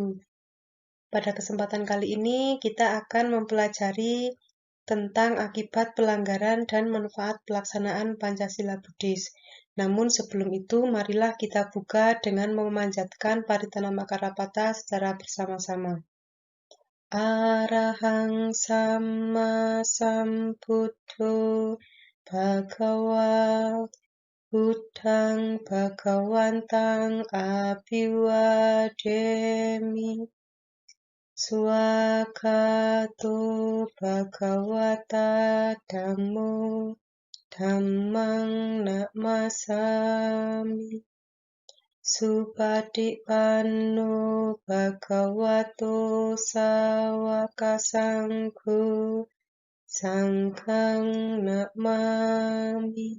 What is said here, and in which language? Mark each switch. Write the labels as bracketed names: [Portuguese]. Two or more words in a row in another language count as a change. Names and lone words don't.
[Indonesian] Pada kesempatan kali ini kita akan mempelajari tentang akibat pelanggaran dan manfaat pelaksanaan Pancasila Buddhis. Namun sebelum itu, marilah kita buka dengan memanjatkan Paritana Makarapata secara bersama-sama. [Pali] Arahang Samma Sambuddho Bhagawa Buddhang Bhagawantang Abhiwademi Swagato Bhagawata Dhammo Dhammang Namasami Supatipanno Bhagavato Sawaka Sangho Sanghang Namami.